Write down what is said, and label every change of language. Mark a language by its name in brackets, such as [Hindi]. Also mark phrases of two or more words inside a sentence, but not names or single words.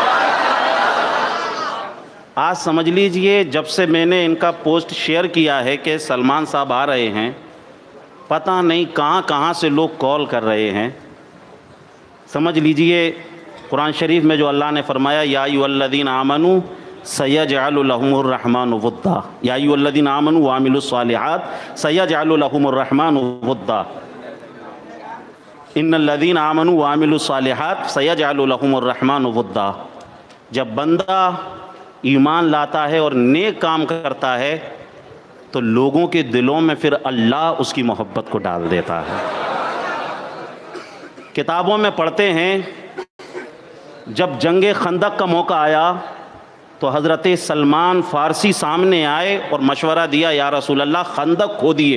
[Hindi] आज समझ लीजिए जब से मैंने इनका पोस्ट शेयर किया है कि सलमान साहब आ रहे हैं, पता नहीं कहाँ कहाँ से लोग कॉल कर रहे हैं। समझ लीजिए कुरान शरीफ में जो अल्लाह ने फरमाया, [Arabic] يا أيها الذين آمنوا سيجعل لهم الرحمن ودا، يا أيها الذين آمنوا وعملوا الصالحات سيجعل لهم الرحمن ودا، إن الذين آمنوا وعملوا الصالحات سيجعل لهم الرحمن ودا. [Hindi] जब बंदा ईमान लाता है और नेक काम करता है तो लोगों के दिलों में फिर अल्लाह उसकी मोहब्बत को डाल देता है। किताबों में पढ़ते हैं जब जंगे खंदक का मौका आया तो हज़रत सलमान फ़ारसी सामने आए और मशवरा दिया, [Arabic] يا رسول الله [Hindi] खंदक खोदिए।